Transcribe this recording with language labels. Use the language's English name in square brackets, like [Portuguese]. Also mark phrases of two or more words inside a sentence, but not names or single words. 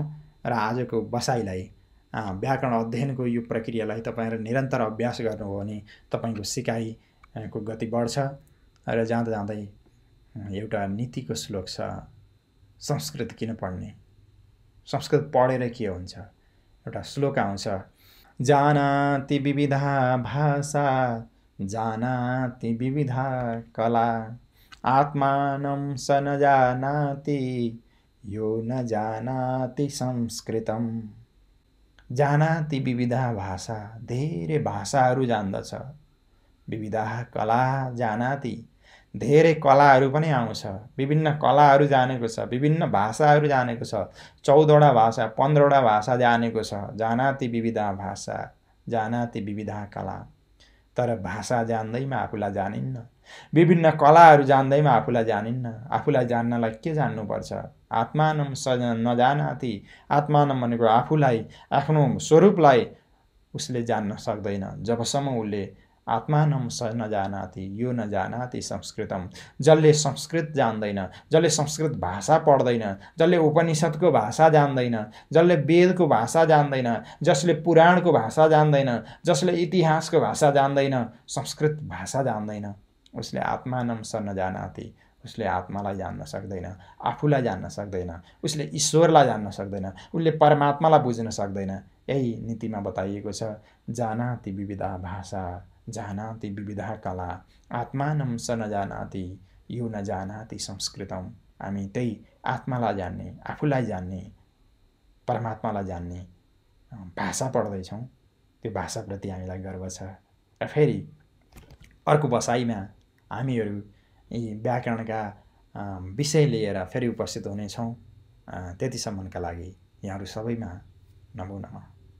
[Nepali] र आजको बसाइलाई, व्याकरण अध्ययनको यो प्रक्रियालाई तपाईँहरू निरन्तर अभ्यास गर्नुभयो भने तपाईँको सिकाइको गति बढ्छ। र जाँदा जाँदै एउटा नीतिको श्लोक छ, संस्कृत किन पढ्ने, संस्कृत पढेर के हुन्छ। एउटा श्लोक आउँछ, [Sanskrit] जानाति विविधा भाषा जानाति विविधा कला आत्मानं स न जानाति यो न जानाति संस्कृतम। जानाति विविधा भाषा, [Nepali] धेरै भाषाहरू जान्दछ। [Sanskrit] विविधा कला जानाति, [Nepali] धेरै कलाहरू पनि आउँछ। विभिन्न कलाहरू जानेको छ, विभिन्न भाषाहरू जानेको छ। 14वटा भाषा, 15वटा भाषा जानेको छ। [Sanskrit] जानाति विविधा भाषा जानाति विविधा कला। [Nepali] तर भाषा जान्दैमा आफूलाई जानिन्न, विभिन्न कलाहरू जान्दैमा आफूलाई जानिन्न। आफूलाई जान्नलाई के जान्नुपर्छ? [Sanskrit] आत्मानं स नजानाति। [Nepali] आत्मानं भनेको आफूलाई, आफ्नो स्वरूपलाई उसले जान्न सक्दैन जबसम्म उसले [Sanskrit] आत्मानं स नजानाति यो नजानाति संस्कृतम। [Nepali] जसले संस्कृत जान्दैन, जसले संस्कृत भाषा पढ्दैन, जसले उपनिषदको भाषा जान्दैन, जसले वेदको भाषा जान्दैन, जसले पुराणको भाषा जान्दैन, जसले इतिहासको भाषा जान्दैन, संस्कृत भाषा जान्दैन, उसले [Sanskrit] आत्मानं स नजानाति। [Nepali] उसले आत्मालाई जान्न सक्दैन, आफूलाई जान्न सक्दैन, उसले ईश्वरलाई जान्न सक्दैन, उसले परमात्मालाई बुझ्न सक्दैन। यही नीतिमा बताइएको छ, [Sanskrit] जानाति विविधा भाषा, जानाति विविधा कला, आत्मानं स नजानाति यो नजानाति संस्कृतम। [Nepali] हामी त्यही आत्मालाई जान्ने, आफूलाई जान्ने, परमात्मालाई जान्ने भाषा पढ्दैछौँ। त्यो भाषाप्रति हामीलाई गर्व छ। र फेरि अर्को बसाइमा हामीहरू यी व्याकरणका विषय लिएर फेरि उपस्थित हुनेछौँ। त्यतिसम्मका लागि यहाँहरू सबैमा [Sanskrit] नमो नमः।